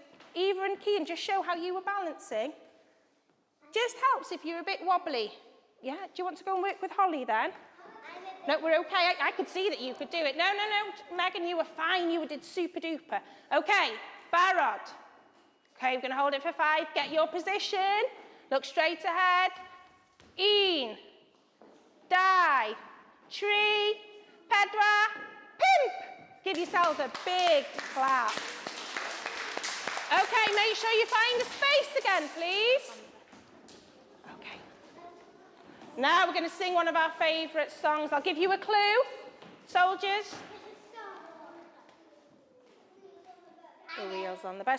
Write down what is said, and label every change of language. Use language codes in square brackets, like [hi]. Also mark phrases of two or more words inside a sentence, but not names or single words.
[en] Eva and Cian, just show how you were balancing. Just helps if you're a bit wobbly. Yeah, do you want to go and work with Holly then? No, we're okay. I could see that you could do it. No, Megan, you were fine. You did super duper. Okay, Barod. Okay, we're going to hold it for 5. Get your position. Look straight ahead. Un, dau, tri, pedwar, pump. Give yourselves a big clap. Okay, make sure you find the space again, please. Okay. Now we're going to sing one of our favourite songs. I'll give you a clue. Soldiers. The wheels on the bus.